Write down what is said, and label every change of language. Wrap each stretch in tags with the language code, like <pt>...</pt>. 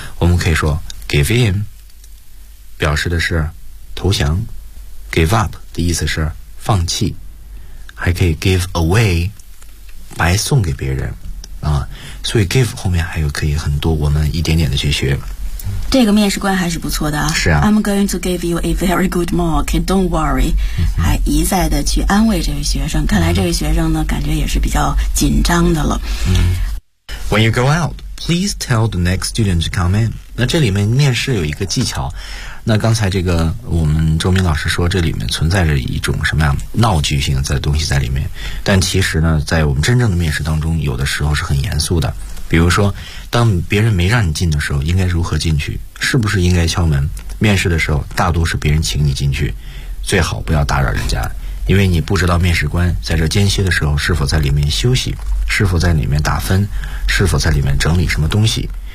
<zh>我们可以说 give in 表示的是投降，give up 的意思是放弃，还可以 give away 白送给别人啊，所以 give 后面还有可以很多，我们一点点的去学。这个面试官还是不错的啊。是啊。</zh> <en>I'm going to give you a very good mark, don't worry.</en> <zh>还一再的去安慰这位学生，看来这位学生呢感觉也是比较紧张的了。</zh> <en>When you go out, please tell the next student to come in.</en> <zh>那这里面面试有一个技巧，那刚才这个我们周明老师说这里面存在着一种什么样闹剧性的东西在里面，但其实呢在我们真正的面试当中有的时候是很严肃的。比如说当别人没让你进的时候应该如何进去，是不是应该敲门，面试的时候大多是别人请你进去，最好不要打扰人家，因为你不知道面试官在这间歇的时候是否在里面休息，是否在里面打分，是否在里面整理什么东西。</zh>